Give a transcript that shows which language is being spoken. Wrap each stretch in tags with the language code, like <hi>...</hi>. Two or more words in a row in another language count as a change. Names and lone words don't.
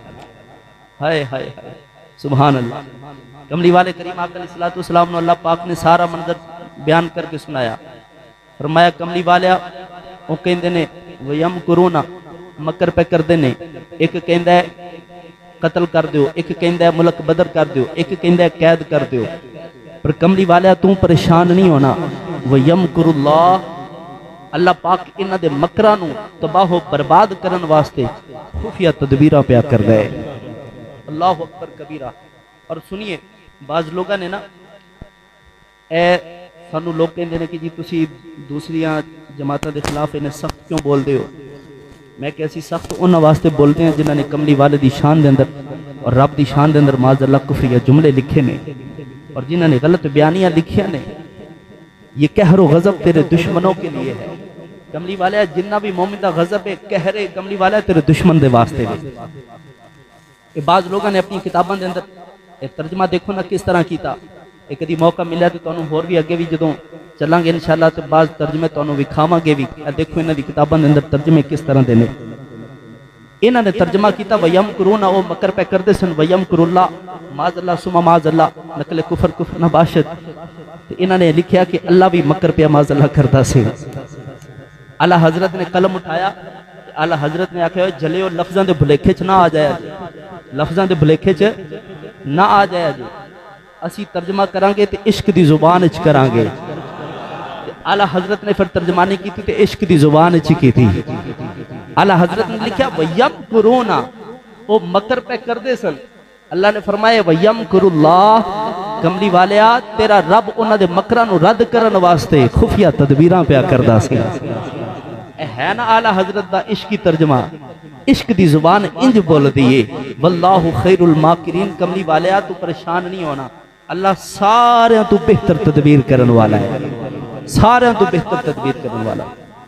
<pa>ہائے ہائے ہائے، سبحان اللہ۔ کملی والے کریم آقا</pa> <ar>علیہ الصلوۃ والسلام</ar> <pa>نے اللہ پاک نے سارا منظر بیان کر کے سنایا، فرمایا کملی والے وہ کہندے نے وَيَمْكُرُونَ، مکر پہ کر دینے، ایک کہندہ ہے قتل کر دیو، ایک کہندہ ہے ملک بدر کر دیو، ایک کہندہ ہے قید کر دیو، پر کملی والے تم پریشان نہیں ہونا۔</pa> <ar>وَيَمْكُرُ اللَّهُ،</ar> <pa>اللہ پاک انہ دے مکرانو تباہ و برباد کرن واسطے خفیہ تدبیرہ پیا کر رہے۔</pa> <ar>اللہ اکبر کبیرہ۔</ar> <pa>اور سنیے، بعض لوگاں نے نا اے سانو لوگ کہندے نے کہ جی تسی دوسریاں جماعتاں دے خلاف انہیں سخت کیوں بول دے ہو؟ میں کیسی سخت انہاں واسطے بولتے ہیں جنہاں نے کملی والے دی شان دے اندر اور رب دی شان دے اندر</pa> <ar>معاذ اللہ</ar> <pa>کفریہ جملے لکھے نے۔</pa> <ur>اور جنہوں نے غلط بیانیاں لکھیاں نے، یہ قہر و غضب تیرے دشمنوں کے لیے ہے۔</ur> <pa>کملی والے جنہ بھی مومن دا غضب ہے، قہر ہے، کملی والے تیرے دشمن دے واسطے نے۔ کہ بعض لوگوں نے اپنی کتابوں دے اندر ترجمہ دیکھو نا کس طرح کیتا۔ ایک دی موقع ملیا تو تانوں ہور بھی اگے بھی جدوں چلاں گے انشاءاللہ تے بعض ترجمے تانوں وکھاواں گے بھی۔ دیکھو انہاں دی کتاباں دے اندر ترجمے کس طرح دے نے۔ انہاں نے ترجمہ کیتا وَيَمْكُرُونَ، او مکر پہ کردے سن</pa> <ar>وَيَمْكُرُ اللَّهُ معاذ اللہ ثم معاذ اللہ،</ar> <fa>نقل کفر کفر نہ باشد۔</fa> <pa>انہاں نے لکھیا کہ اللہ بھی مکر پہ</pa> <ar>معاذ اللہ</ar> <pa>کردا سی۔ اعلی حضرت نے قلم اٹھایا، اعلی حضرت نے آکھیا جلیو لفظاں دے بھلیکھے چ نہ آ جایا جی، لفظاں دے بھلیکھے چ نہ آ جایا جی، اسی ترجمہ کران گے تے عشق دی زبان وچ کران گے۔ اعلی حضرت نے پھر ترجمانی کی تھی تے عشق دی زبان وچ کی تھی۔ اعلی حضرت نے لکھیا وَيَمْكُرُونَ، او مکر پہ کردے سن۔</pa> <ur>اللہ نے فرمایا</ur> <ar>وَيَمْكُرُ اللَّهُ،</ar> <pa>کملی والیا تیرا رب انہاں دے مکراں نو رد کرن واسطے خفیہ تدبیراں پیا کردا سی۔ اے ہے نا اعلی حضرت دا عشقی ترجمہ، عشق دی زبان انج بول دیئے</pa> <ar>واللہ خیر الماکرین۔</ar> <pa>کملی والیا تو پریشان نہیں ہونا، اللہ سارے تو بہتر تدبیر کرن والا ہے، سارے تو بہتر تدبیر کرن والا ہے۔</pa>